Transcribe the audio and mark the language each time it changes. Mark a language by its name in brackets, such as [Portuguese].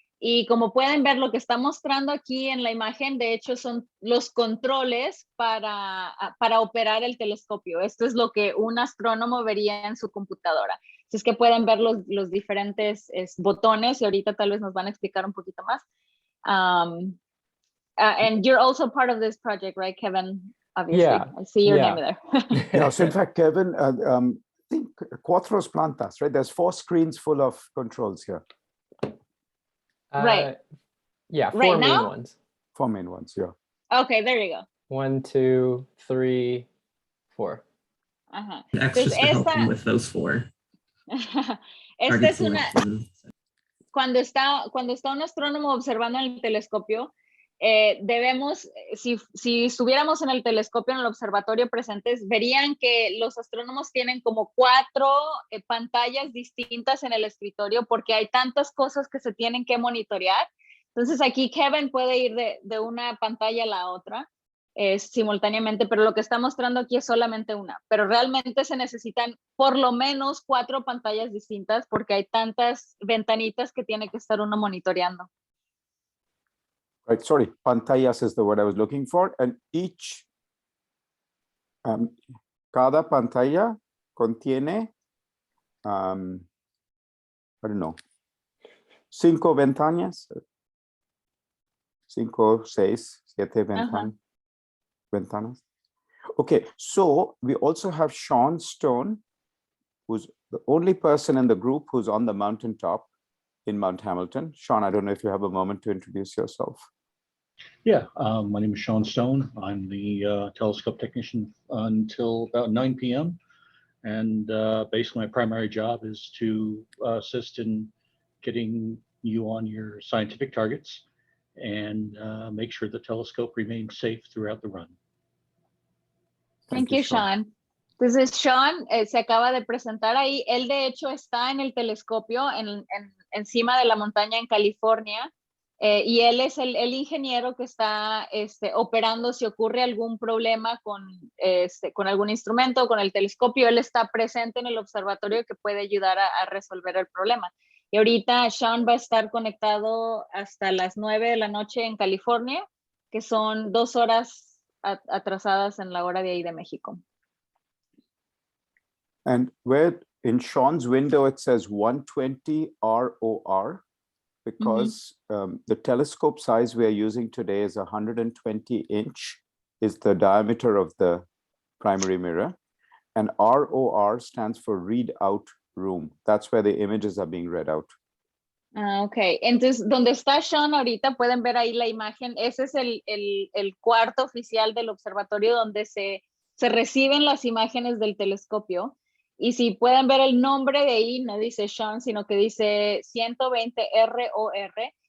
[Spanish] Y como pueden ver, lo que está mostrando aquí en la imagen, de hecho, son los controles para operar el telescopio. Esto es lo que un astrónomo vería en su computadora. Así es que pueden ver los diferentes botones, y ahorita tal vez nos van a explicar un poquito más. [English] And you're also part of this project, right, Kevin? Obviously, Yeah. I see your name there. Yeah, so in fact, Kevin, I think [Spanish] Cuatros Plantas, [English] right? There's 4 screens full of controls here. Right. Yeah, 4 Right main now? ones. 4 main ones, yeah. Okay, there you go. 1, 2, 3, 4. Ajá. Extras to help them with those 4. [Spanish] Esta es una... Cuando está un astrónomo observando en el telescopio, debemos, si estuviéramos en el telescopio, en el observatorio presentes, verían que los astrónomos tienen como 4 pantallas distintas en el escritorio, porque hay tantas cosas que se tienen que monitorear. Entonces aquí Kevin puede ir de una pantalla a la otra simultáneamente, pero lo que está mostrando aquí es solamente una. Pero realmente se necesitan por lo menos 4 pantallas distintas, porque hay tantas ventanitas que tiene que estar uno monitoreando. [English] Right, sorry, pantallas is the word I was looking for. And each, [Spanish] cada pantalla contiene, [English] I don't know, [Spanish] 5 ventanas, 5, 6, 7 ventanas. [English] Okay, so we also have Sean Stone, who's the only person in the group who's on the mountaintop in Mount Hamilton. Sean, I don't know if you have a moment to introduce yourself. Yeah, my name is Sean Stone. I'm the telescope technician until about 9 p.m. And basically my primary job is to assist in getting you on your scientific targets and make sure the telescope remains safe throughout the run. Thank you, Sean. [Spanish] Entonces, Sean se acaba de presentar ahí. Él, de hecho, está en el telescopio encima de la montaña en California. Y él es el ingeniero que está operando si ocurre algún problema con algún instrumento, con el telescopio. Él está presente en el observatorio que puede ayudar a resolver el problema. Y ahorita Sean va a estar conectado hasta las 9 de la noche en California, que son 2 horas atrasadas en la hora de ahí de México. [English] And where in Sean's window it says 120 ROR, because the telescope size we are using today is 120 inch is the diameter of the primary mirror, and ROR stands for read out room. That's where the images are being read out. [Spanish] Ok, entonces donde está Sean ahorita pueden ver ahí la imagen. Ese es el cuarto oficial del observatorio donde se reciben las imágenes del telescopio. Y si pueden ver el nombre de ahí, no dice Sean, sino que dice 120 ROR.